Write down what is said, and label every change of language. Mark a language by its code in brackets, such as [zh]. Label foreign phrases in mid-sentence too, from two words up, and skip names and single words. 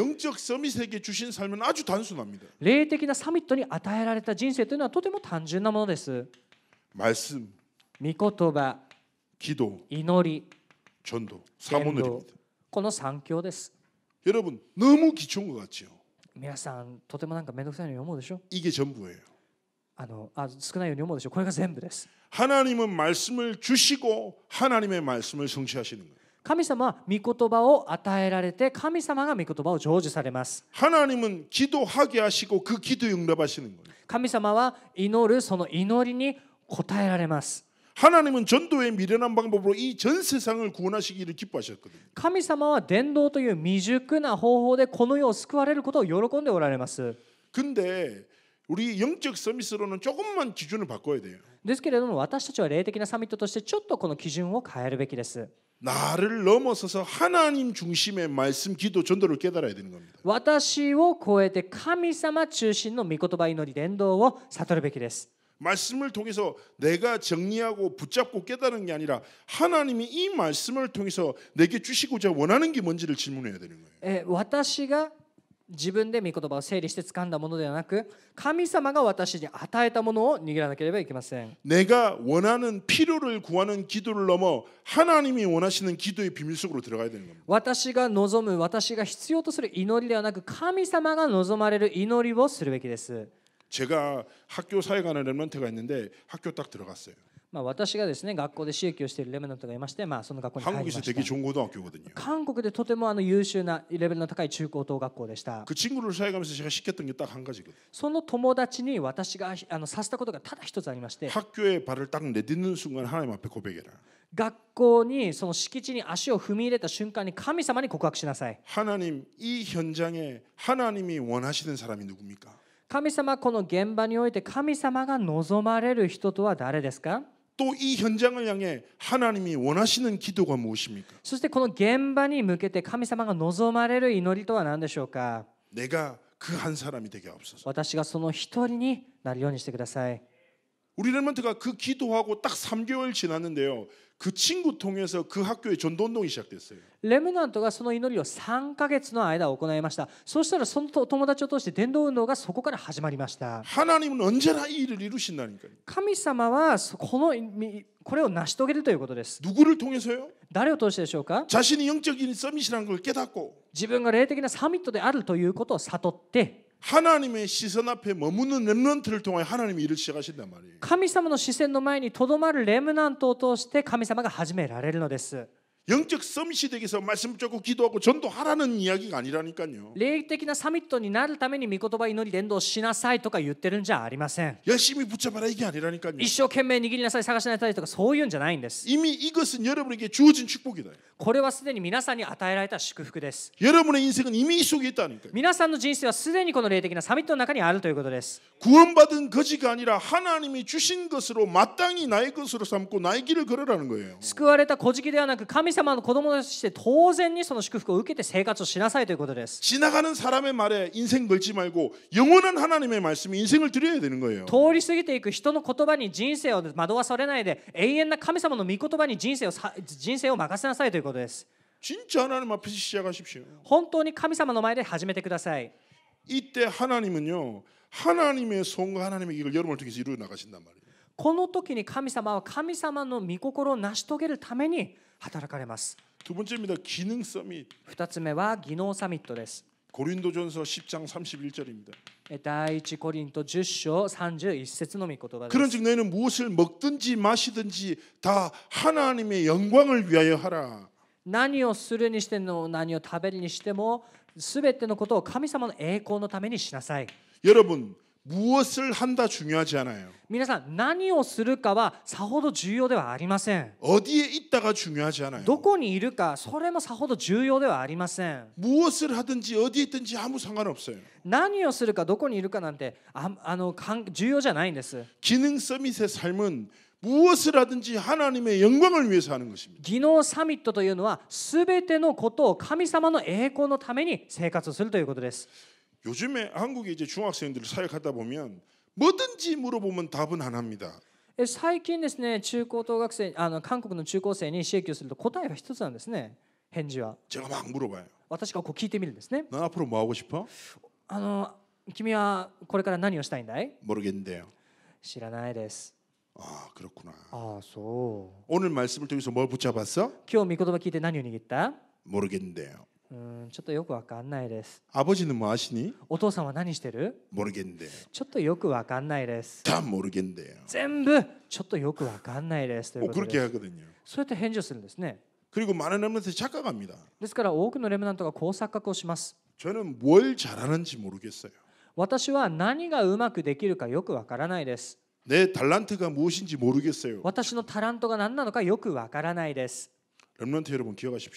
[ko] 영적 서밋에게 주신 삶은 아주 단순합니다. [ja] 霊的なサミットに与えられた人生というのはとても単純なものです。 [ko] 말씀, [ja] 御言葉、 [ko] 기도, [ja] 祈り、 [ko] 전도, [ja] 伝道、 [ko] 사모늘입니다. [ja] この3教です。 [ko] 여러분 너무 기초인 것 같죠? [ja] 皆さんとてもなんか面倒くさいように思うでしょ。 [ko] 이게 전부예요. [ja] 少ないように思うでしょ。これが全部です。 [ko] 하나님은 말씀을 주시고 하나님의 말씀을 성취하시는 거예요. [ja] 神様は御言葉を与えられて、神様が御言葉を成就されます。 [ko] 하나님은 기도하게 하시고 그 기도 응답하시는 거예요. [ja] 神様は祈るその祈りに応えられます。 [ko] 하나님은 전도의 미련한 방법으로 이 전 세상을 구원하시기를 기뻐하셨거든요. [ja] 神様は伝道という未熟な方法でこの世を救われることを喜んでおられます。 [ko] 근데 우리 영적 서밋으로는 조금만 기준을 바꿔야 돼요. [ja] ですけれども私たちは霊的なサミットとしてちょっとこの基準を変えるべきです。 [ko] 나를 넘어서서 하나님 중심의 말씀, 기도, 전도를 깨달아야 되는 겁니다. [ja] 私を超えて神様中心の御言葉祈り伝道を悟るべきです。 [ko] 말씀을 통해서 내가 정리하고 붙잡고 깨달은 게 아니라 하나님이 이 말씀을 통해서 내게 주시고자 원하는 게 뭔지를 질문해야 되는 거예요. [ja] 私が自分で御言葉を整理して掴んだものではなく、神様が私に与えたものを握らなければいけません。 [ko] 내가 원하는 필요를 구하는 기도를 넘어 하나님이 원하시는 기도의 비밀 속으로 들어가야 되는 겁니다. [ja] 私が望む、私が必要とする祈りではなく、神様が望まれる祈りをするべきです。 [ko] 제가 학교 사회 가는 렘넌트가 있는데 학교 딱 들어갔어요. [ja] 私がですね、学校で私益をしているレベルの人がいまして、その学校に入りま [ko] 한국에서 [ja] し [ko] 되게 [ja] た。 [ko] 좋은 고등학교거든요. [ja] 韓国でとても優秀なレベルの高い中高等学校でした。 [ko] 그 친구를 사회 가면서 제가 시켰던 게 딱 한 가지거든요. [ja] その友達に私がさせたことがただ一つありまして、 [ko] 학교에 발을 딱 내딛는 순간 하나님 앞에 고백해라. [ja] 学校にその敷地に足を踏み入れた瞬間に神様に告白しなさい。 [ko] 하나님, 이 현장에 하나님이 원하시는 사람이 누굽니까? [ja] 神様、この現場において神様が望まれる人とは誰ですか？ [ko] 또 이 현장을 향해 하나님이 원하시는 기도가 무엇입니까? [ja] そしてこの現場に向けて神様が望まれる祈りとは何でしょうか。 [ko] 내가 그 한 사람이 되게 하옵소서. [ja] 私がその一人になるようにしてください。 [ko] 우리 렘넌트가 그 기도하고 딱 3개월 지났는데요. 그 친구 통해서 그 학교에 전도 운동이 시작됐어요. [ja] レムナントがその祈りを3ヶ月の間行いました。そうしたらその友達を通して伝道運動がそこから始まりました。 [ko] 하나님은 언제나 이 일을 이루신다니까요. [ja] 神様はこれを成し遂げるということです。 [ko] 누구를 통해서요? [ja] 誰を通してでしょうか。 [ko] 자신이 영적인 서밋이라는 걸 깨닫고 [ja] 自分が霊的なサミットであるということを悟って、 [ko] 하나님의 시선 앞에 머무는 렘넌트를 통해 하나님이 일을 시작하신단 말이에요. [ja] 神様の視線の前にとどまるレムナントを通して神様が始められるのです。 [ko] 영적 서밋이 되기 위해서 말씀 붙잡고 기도하고 전도하라는 이야기가 아니라니까요. [ja] 霊的なサミットになるために御言葉祈り伝道しなさいとか言ってるんじゃありません。 [ko] 열심히 붙잡아라 이게 아니라니까요. [ja] 一生懸命握りなさい、探しなさいとかそういうんじゃないんです。 [ko] 이미 이것은 여러분에게 주어진 축복이다. [ja] これはすでに皆さんに与えられた祝福です。 [ko] 여러분의 인생은 이미 이 속에 있다니까요. [ja] 皆さんの人生はすでにこの霊的なサミットの中にあるということです。 [ko] 구원받은 거지가 아니라 하나님이 주신 것으로 마땅히 나의 것으로 삼고 나의 길을 걸으라는 거예요. [ja] 救われた小じではなく神様の子供として当然にその祝福を受けて生活をしなさいということです。 [ko] 지나가는 사람의 말에 인생 걸지 말고 영원한 하나님의 말씀에 인생을 드려야 되는 거예요. [ja] 通り過ぎていく人の言葉に人生を惑わされないで、永遠な神様の御言葉に人生を任せなさいということです。 [ko] 진짜 하나님 앞에서 시작하십시오. [ja] 本当に神様の前で始めてください。 [ko] 이때 하나님은요. 하나님의 손과 하나님의 길을 여러분을 통해서 이루어 나가신단 말이에요. [ja] この時に神様は神様の御心を成し遂げるために働かれます。 [ko] 두 번째입니다. 기능 서밋. [ja] 2 つ目は技能サミットです。 [ko] 고린도전서 10장 31절입니다. [ja] 第一コリント10章31節の御言葉です。 [ko] 그런즉 너희는 무엇을 먹든지 마시든지 다 하나님의 영광을 위하여 하라. [ja] 何をするにしても何を食べるにしてもすべてのことを神様の栄光のためにしなさい。 [ko] 여러분 무엇을 한다 중요하지 않아요. [ja] 皆さん何をするかはさほど重要ではありません。 [ko] 어디에 있다가 중요하지 않아요. [ja] どこにいるかそれもさほど重要ではありません。 [ko] 무엇을 하든지 어디에 있든지 아무 상관없어요. [ja] 何をするかどこにいるかなんて重要じゃないんです。 [ko] 기능 서밋의 삶은 무엇을 하든지 하나님의 영광을 위해서 하는 것입니다. [ja] 技能サミットというのはすべてのことを神様の栄光のために生活するということです。 [ko] 요즘에 한국에 이제 중학생들 사역하다 보면 뭐든지 물어보면 답은 하나입니다. [ja] 最近ですね、中高等学生韓国の中高生に刺激をすると答えは一つなんですね。返事は [ko] 제가 막 물어봐요. [ja] 私がこう聞いてみるんですね。 [ko] 넌 앞으로 뭐 하고 싶어? [ja] 君はこれから何をしたいんだい？ [ko] 모르겠는데요. [ja] 知らないです。 [ko] 아 그렇구나. [ja] ああそう。 [ko] 오늘 말씀을 통해서 뭘 붙잡았어? [ja] 今日御言葉聞いて何を握った？ [ko] 모르겠는데요. [ja] ちょっとよくわかんないです。 [ko] 아버지는 뭐 하시니? [ja] お父さんは何してる？ [ko] 모르겠는데요. [ja] ちょっとよくわかんないです。 [ko] 다 모르겠는데요. [ja] 全部ちょっとよくわかんないですということ [ko] 그렇게 [ja] です。 [ko] 하거든요. [ja] そうやって返事をするんですね。 [ko] 그리고 많은 렘넌트들이 착각합니다. [ja] ですから多くのレムナントがこう錯覚をします。 [ko] 저는 뭘 잘하는지 모르겠어요. [ja] 私は何がうまくできるかよくわからないです。 [ko] 내 달란트가 무엇인지 모르겠어요. [ja] 私のタラントが何なのかよくわからないです。 [ko] 렘넌트 여러분 기억하십시오.